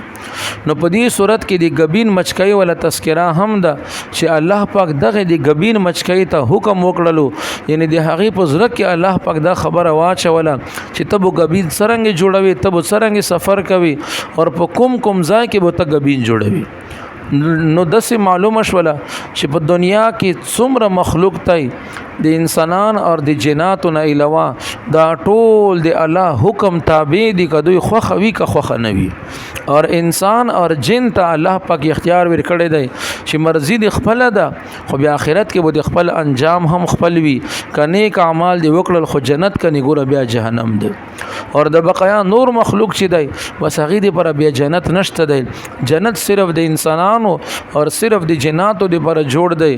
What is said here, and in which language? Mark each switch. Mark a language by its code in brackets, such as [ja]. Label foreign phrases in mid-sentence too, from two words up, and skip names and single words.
[ps] نو په دې صورت کې د غبین مچکې ولا تذکرہ هم ده چې الله پاک دغه د غبین مچکې ته حکم وکړلو، یعنی د هغه په ضرورت کې الله پاک دا خبره واچوله چې تبو غبین څرنګه جوړوي، تبو څرنګه سفر کوي، اور په کوم ځای کې به ته غبین جوړوي. نو داسې معلومه شوله چې په دنیا کې څومره مخلوق دی د انسانان او د جناتو نه علاوه دا ټول د الله حکم تابع دي، که دوی خوښه وي که خوښه نه وي. اور انسان اور جن ته الله پاک اختیار ورکړی دی چې مرضی د خپل ده، خو بیا آخرت کې به د خپل انجام هم خپل وي. که نیک اعمال دی وکړل خو جنت، که نه ګوره بیا جهنم ده. او د بقایا نور مخلوق چې دی بس هغه دی پر بیا جنت نشته دی. جنت صرف د انسانانو او صرف د جناتو دی پر جوړ دی.